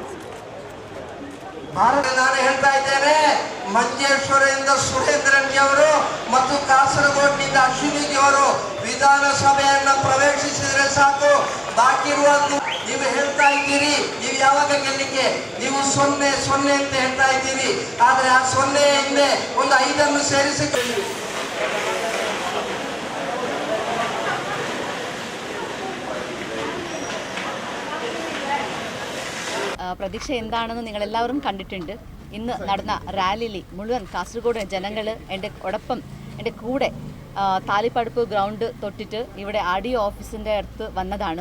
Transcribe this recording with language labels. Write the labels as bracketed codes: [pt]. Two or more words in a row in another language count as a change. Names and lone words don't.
[kn] ನಾನು ಹೇಳ್ತಾ ಇದ್ದೇನೆ, ಮಂಜೇಶ್ವರದಿಂದ ಸುರೇಂದ್ರನ್ಜಿ ಅವರು ಮತ್ತು ಕಾಸರಗೋಡ್ನಿಂದ ಅಶ್ವಿನಿಜಿ ಅವರು ವಿಧಾನಸಭೆಯನ್ನ ಪ್ರವೇಶಿಸಿದರೆ ಸಾಕು. ಬಾಕಿ ಇರುವುದು ನೀವು ಹೇಳ್ತಾ ಇದ್ದೀರಿ, ನೀವು ಯಾವಾಗ ಗೆಲ್ಲಿಕ್ಕೆ ನೀವು 0-0 ಅಂತ ಹೇಳ್ತಾ ಇದ್ದೀರಿ. ಆದ್ರೆ ಆ 0 ಹಿಂದೆ ಒಂದು 5 ಸೇರಿಸಿ [ml] പ്രതീക്ഷ എന്താണെന്ന് നിങ്ങളെല്ലാവരും കണ്ടിട്ടുണ്ട്. ഇന്ന് നടന്ന റാലിയിൽ മുഴുവൻ കാസർഗോഡ് ജനങ്ങൾ എൻ്റെ കൂടെ താലിപ്പടുപ്പ് ഗ്രൗണ്ട് തൊട്ടിട്ട് ഇവിടെ RDO ഓഫീസിൻ്റെ അടുത്ത് വന്നതാണ്.